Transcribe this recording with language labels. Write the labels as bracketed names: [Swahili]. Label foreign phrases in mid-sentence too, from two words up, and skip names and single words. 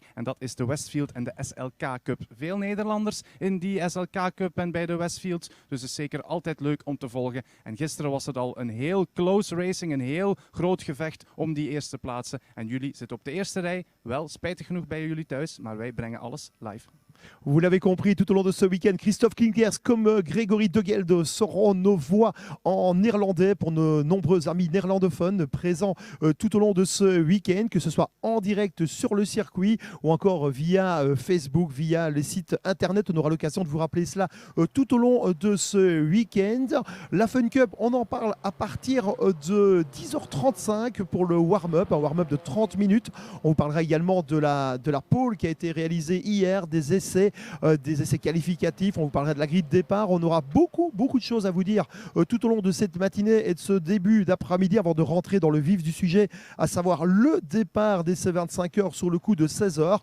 [Dutch] En dat is de Westfield en de SLK Cup. Veel Nederlanders in die SLK Cup en bij de Westfield. Dus het is zeker altijd leuk om te volgen. En gisteren was het al een heel [English] close racing, [Dutch] een heel groot gevecht om die eerste plaatsen. En jullie zitten op de eerste rij. Wel, spijtig genoeg bij jullie thuis, maar wij brengen alles live. [French] Vous l'avez compris, tout au long de ce week-end, Christophe Klinkers comme Grégory Degelde seront nos voix en néerlandais pour nos nombreux amis néerlandophones présents tout au long de ce week-end, que ce soit en direct sur le circuit ou encore via Facebook, via les sites internet. On aura l'occasion de vous rappeler cela tout au long de ce week-end. La Fun Cup, on en parle à partir de 10h35 pour le warm-up, un warm-up de 30 minutes. On vous parlera également de la pole qui a été réalisée hier, des essais qualificatifs, on vous parlera de la grille de départ. On aura beaucoup de choses à vous dire tout au long de cette matinée et de ce début d'après-midi avant de rentrer dans le vif du sujet, à savoir le départ des C25 heures sur le coup de 16h.